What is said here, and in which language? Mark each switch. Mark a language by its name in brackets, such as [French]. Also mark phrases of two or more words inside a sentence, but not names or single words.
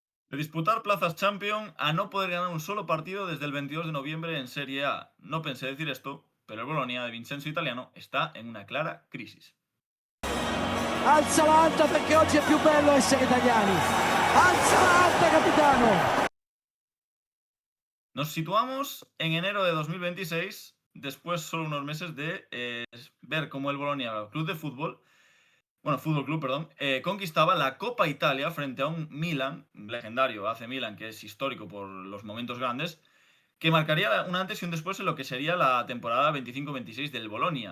[Spanish] De disputar plazas Champions a no poder ganar un solo partido desde el 22 de noviembre en Serie A. No pensé decir esto, pero el Bolonia de Vincenzo Italiano está en una clara crisis. [Italian] Alzala alta perché oggi è più bello essere italiani. Alzala alta, capitano. [Spanish] Nos situamos en enero de 2026, después solo unos meses de ver cómo el Bolonia Club de Fútbol, bueno, Fútbol Club, perdón, conquistaba la Copa Italia frente a un Milan, un legendario AC Milan, que es histórico por los momentos grandes, que marcaría un antes y un después en lo que sería la temporada 25-26 del Bolonia.